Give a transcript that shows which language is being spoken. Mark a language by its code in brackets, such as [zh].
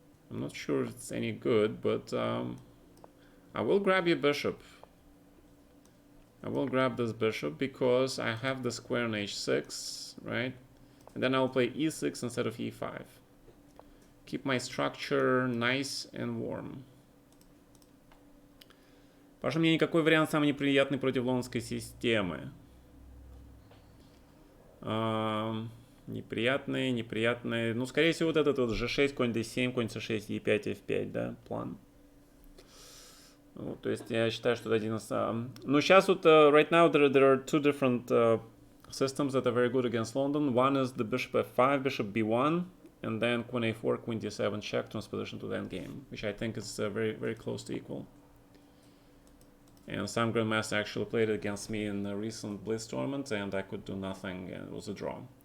[en] I'm not sure if it's any good, but I will grab your bishop. I will grab this bishop because I have the square on h6, right? And then I'll play e6 instead of e5. Keep my structure nice and warm. [ru] Паша, мне никакой вариант самый неприятный против лондонской системы. Неприятный. Ну, скорее всего, вот этот вот g6, конь d7, конь c6, e5, f5, да, план. Вот, то есть я считаю, что это один из... Ну, сейчас вот, [en] right now, there are two different systems that are very good against London. One is the bishop f5, bishop b1, and then queen a4, queen d7 check, transposition to the endgame, which I think is very, very close to equal. And some grandmaster actually played it against me in a recent Blitz tournament, and I could do nothing, and it was a draw.